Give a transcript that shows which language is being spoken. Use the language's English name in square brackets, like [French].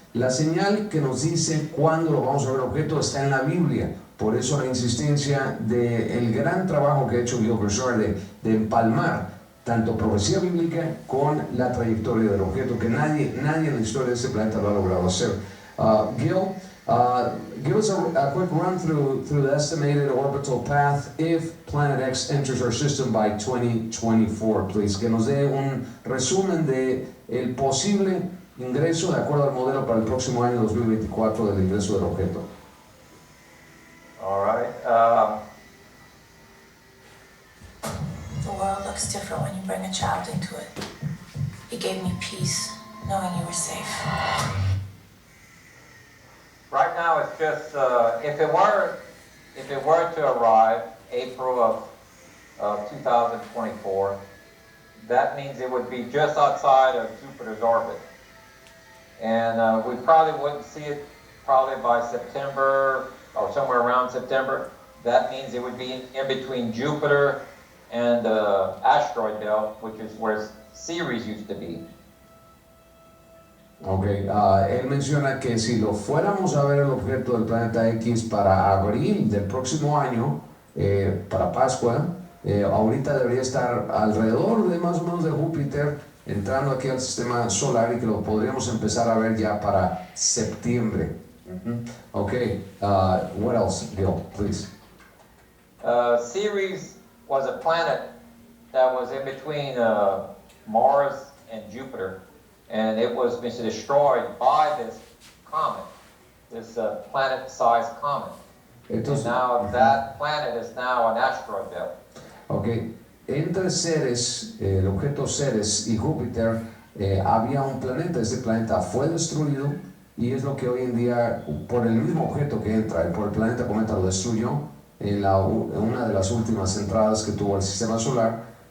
[Spanish] La señal que nos dice cuándo lo vamos a ver el objeto está en la Biblia. Por eso la insistencia del gran trabajo que ha hecho Gilbert Sharp de empalmar tanto profecía bíblica con la trayectoria del objeto, que nadie en la historia de este planeta lo ha logrado hacer. [English] Gil, give us a quick run through the estimated orbital path if Planet X enters our system by 2024, please. [Spanish] Que nos dé un resumen de el posible ingreso de acuerdo al modelo para el próximo año 2024 del ingreso del objeto. [English] All right. The world looks different when you bring a child into it. It gave me peace, knowing you were safe. Right now, it's just if it were to arrive April of 2024, that means it would be just outside of Jupiter's orbit, and we probably wouldn't see it probably by September or somewhere around September. That means it would be in between Jupiter and the asteroid belt, which is where Ceres used to be. [Spanish] Ok, él menciona que si lo fuéramos a ver el objeto del planeta X para abril del próximo año, para Pascua, ahorita debería estar alrededor de más o menos de Júpiter, entrando aquí al sistema solar, y que lo podríamos empezar a ver ya para septiembre. [English] Ok, what else, Gil, please? Ceres was a planet that was in between Mars and Jupiter, and it was destroyed by this comet, this planet-sized comet. [Spanish] Entonces, [English] and now that planet is now an asteroid belt. [Spanish] Ok, entre Ceres, el objeto Ceres y Júpiter, había un planeta. Este planeta fue destruido, y es lo que hoy en día, por el mismo objeto que entra, por el planeta cometa lo destruyó en una de las últimas entradas que tuvo el sistema solar.